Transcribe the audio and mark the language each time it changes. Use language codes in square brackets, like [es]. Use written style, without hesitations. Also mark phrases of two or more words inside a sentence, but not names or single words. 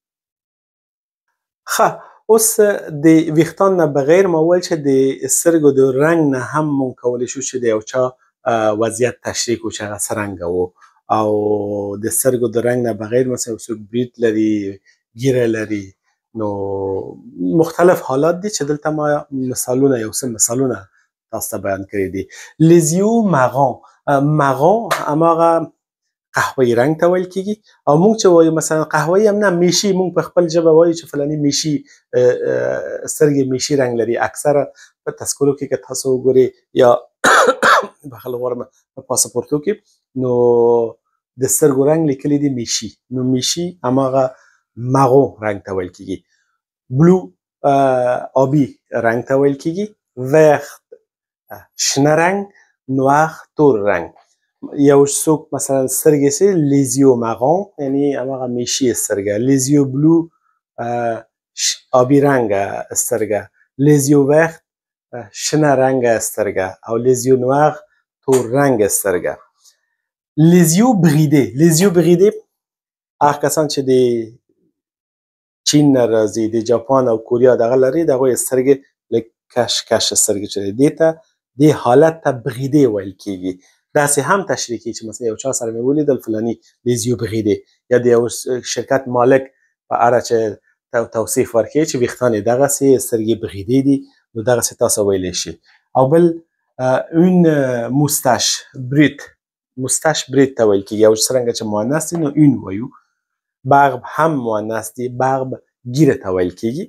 [ps] اوس د ویښتان نه بغیر ما وویل چې د سترګو د رنګ نه هم مونږ کولی شو چې د یو چا وضعیت تشریح کړو چې هغه څه رنګه و. او د سترګو د رنګ نه بغیر مثلا څوک برید لري، ګیره لري، نو مختلف حالات دي چې دلته ما مثالونه یو څه مثالونه تاسو ته بیان کړي دي. [fr] les yeux marrons [ps] هماغه قهوه‌ای رنګ ته ویل کېږي. او موږ چې وایو مثلا قهوه‌ای هم نه، میشي، موږ په خپل ژبه وایو چې فلاني میشي، سترګې میشي رنګ لري. اکثره په تذکرو کې که تاسو وګورئ یا بخښنه غواړم په پاسپورتو کې، نو د سترګو رنګ لیکلي دي میشي. نو میشي هماغه مغو رنګ ته ویل کېږي. بلو آبي رنګ ته ویل کېږي. وخت شنه رنګ، نوار تور رنګ. یو څوک مثلا سترګې سي [fr] les yeux marrons [ps] یعنی هماغه میشي سترګه. [fr] les yeux bleu [ps] آبي رنګه سترګه. [fr] les yeux vert [ps] شنه رنګه سترګه. او [fr] les yeux noirs [ps] تور رنګه سترګه. [fr] les yeux bridés [ps] هغه کسان چې د چین نه راځي، د جاپان او کوریا دغه لري، د هغوی سترګې لږ کش کش سترګې چې دی، دې ته دې حالت ته بریدې ویل کېږي. داسې هم تشریح کوي چې مثلا یو چا سره مې ولیدل فلاني [fr] les yeux bridés، [ps] یا د یو شرکت مالک په اړه چې توصیف ورکوي چې ویښتان یې دغسې سترګې بریدې دي، نو دغسې تاسو ویلی شي. او بل [fr] une moustache [ps] برید ته ویل کېږي. او څرنګه چې مؤنث دي نو اون وایو. برب هم مؤنث دي، برب ګیره ته ویل کېږي.